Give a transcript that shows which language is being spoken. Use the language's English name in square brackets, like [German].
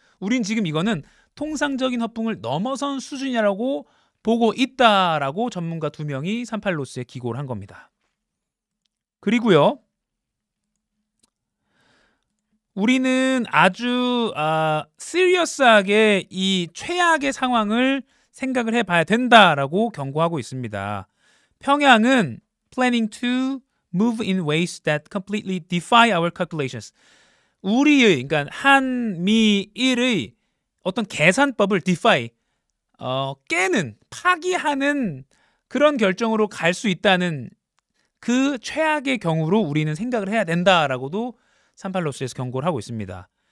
[Korean] 우린 지금 이거는 통상적인 허풍을 넘어선 수준이라고 보고 있다라고 전문가 2명이 38로스에 기고를 한 겁니다. 그리고요, 우리는 아주 시리어스하게 이 최악의 상황을 생각을 해봐야 된다라고 경고하고 있습니다. [English] 평양은 planning to move in ways that completely defy our calculations. [Korean] 우리의, 그러니까 한미일의 어떤 계산법을 defy, 깨는, 파기하는 그런 결정으로 갈 수 있다는 그 최악의 경우로 우리는 생각을 해야 된다라고도 38로스에서 경고를 하고 있습니다.